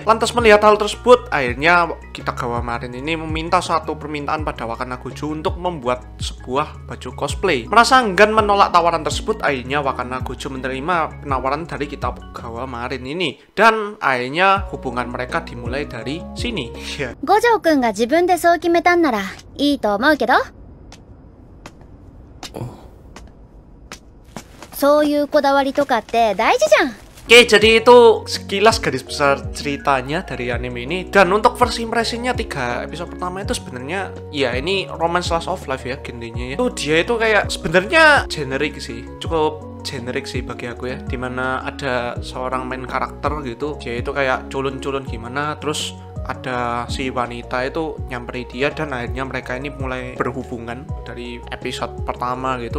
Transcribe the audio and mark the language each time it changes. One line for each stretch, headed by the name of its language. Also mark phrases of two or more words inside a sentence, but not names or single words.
Indonesian: Lantas melihat hal tersebut, akhirnya Kitagawa Marin ini meminta suatu permintaan pada Wakana Gojo untuk membuat sebuah baju cosplay. Merasa enggan menolak tawaran tersebut, akhirnya Wakana Gojo menerima penawaran dari Kitagawa Marin ini, dan akhirnya hubungan mereka dimulai dari sini.
Japanese: Gojoくんが自分でそう決めたんならいいと思うけど、そういうこだわりとかって大事じゃん。
Indonesian: Oke, jadi itu sekilas garis besar ceritanya dari anime ini. Dan untuk versi impresinya 3 episode pertama itu sebenarnya ya ini
English: romance slice of life
Indonesian: ya genrenya ya. Itu dia itu kayak sebenarnya generik sih, cukup generik sih bagi aku ya. Dimana ada seorang main karakter gitu, dia itu kayak culun-culun gimana, terus ada si wanita itu nyamperin dia, dan akhirnya mereka ini mulai berhubungan dari episode pertama gitu.